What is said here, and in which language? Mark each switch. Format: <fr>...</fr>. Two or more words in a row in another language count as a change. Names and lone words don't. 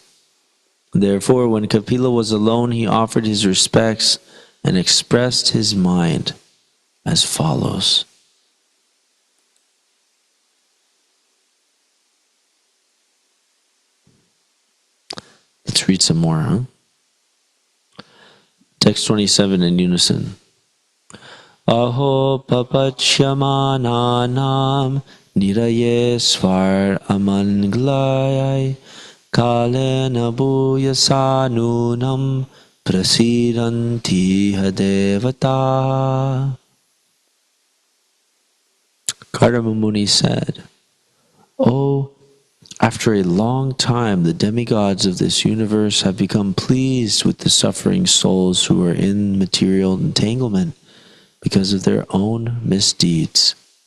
<en>Therefore, when Kapila was alone, he offered his respects and expressed his mind as follows. Let's read some more, Text 27 in unison.</en> <sa>Aho papachyamananam niraye svar amanglayai kalena bhuyasanunam prasidanti hadevata.</sa> <en>Kardama Muni said, Oh, after a long time, the demigods of this universe have become pleased with the suffering souls who are in material entanglement because of their own misdeeds.</en>